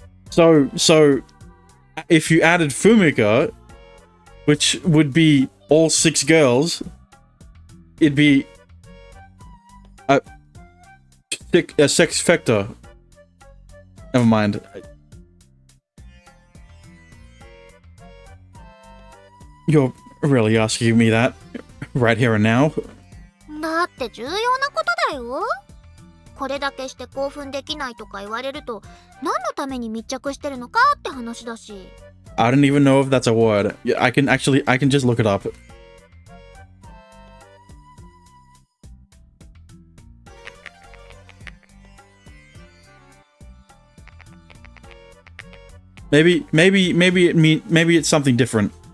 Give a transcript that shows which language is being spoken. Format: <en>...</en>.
<en>So if you added Fumika, which would be all 6 girls, it'd be a sexfecta. Never mind. You're really asking me that right here and now?</en> <ja>だって重要なことだよ。これだけして興奮できないとか言われると、何のために密着してるのかって話だし。</ja> <en>I don't even know if that's a word. Yeah, I can just look it up. Maybe it's something different.</en>